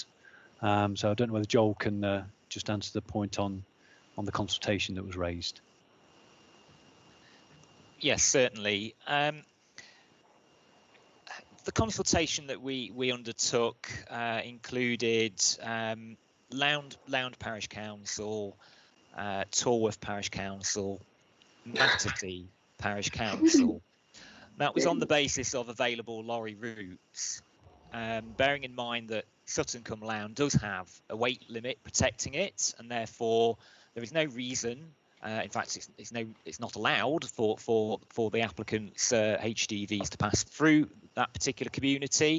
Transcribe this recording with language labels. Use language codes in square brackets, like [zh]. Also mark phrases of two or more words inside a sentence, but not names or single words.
[en] So I don't know whether Joel can just answer the point on the consultation that was raised. Yes, certainly. The consultation that we undertook included Lound Parish Council, Torworth Parish Council, Mattersey Parish Council. That was on the basis of available lorry routes, bearing in mind that Sutton-cum-Lown does have a weight limit protecting it, and therefore there is no reason. In fact, it's not allowed for the applicant's HGVs to pass through that particular community.